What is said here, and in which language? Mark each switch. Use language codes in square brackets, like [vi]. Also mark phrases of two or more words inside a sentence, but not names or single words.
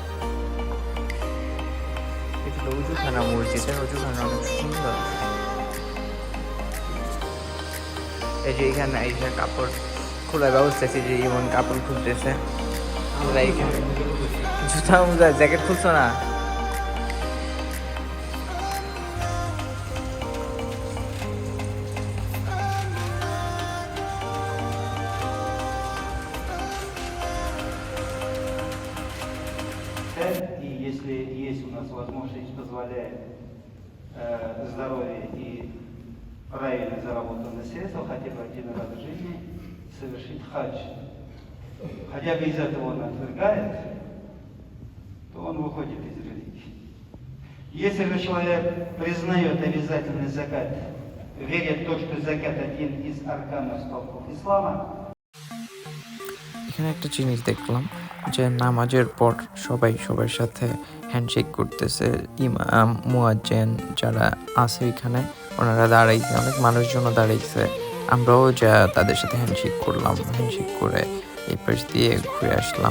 [bn] এটা উজুখানা, মসজিদের উজুখানা অনেক সুন্দর। এই যে এখানে এই যে কাপড় খোলার ব্যবস্থা আছে, যে ইমন কাপড় খুলতেছে। আমরা এখানে জুতা মুজা জ্যাকেট খুলছো না? [ru] И если есть у нас возможность, позволяет здоровье и правильно заработанные средства, хотя бы один раз в жизни совершить хадж. Хотя бы из этого он отвергает, то он выходит из религии. Если же человек признает обязательный закат, верит в то, что закат один из арканов столпов ислама, [bn] এখানে একটা জিনিস দেখলাম যে নামাজের পর সবাই সবার সাথে হ্যান্ডশেক করতেছে। ইমাম, মুয়াজ্জিন যারা আছে এখানে ওনারা দাঁড়াইছে, অনেক মানুষজনও দাঁড়াইছে। আমরাও যা তাদের সাথে হ্যান্ডশেক করলাম, হ্যান্ডশেক করে এই পাশ দিয়ে ঘুরে আসলাম।